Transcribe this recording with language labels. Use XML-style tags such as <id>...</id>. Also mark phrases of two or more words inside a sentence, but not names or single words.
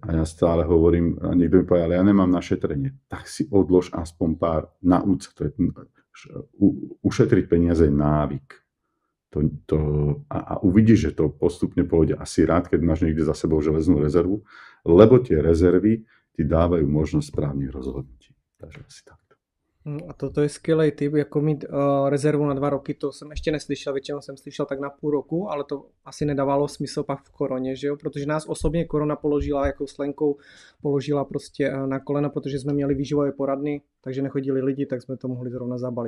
<sk>A ja stále hovorím, a niekto mi povie, ale ja nemám na šetrenie. Tak si odlož aspoň pár, nauč sa. Ušetriť peniaze je návyk. A uvidíš, že to postupne pôjde. Asi rád, keď máš niekde za sebou železnú rezervu, lebo tie rezervy ti dávajú možnosť správnych rozhodnutí. Takže asi takto.</sk> <cs>A toto je skvělý tip, jako mít rezervu na 2 roky, to jsem ještě neslyšel, většinou jsem slyšel tak na půl roku, ale to asi nedávalo smysl pak v koroně, že jo, protože nás osobně korona položila jako s Lenkou, položila prostě na kolena, protože jsme měli výživové poradny, takže nechodili lidi, tak jsme to mohli zrovna zabalit.</cs>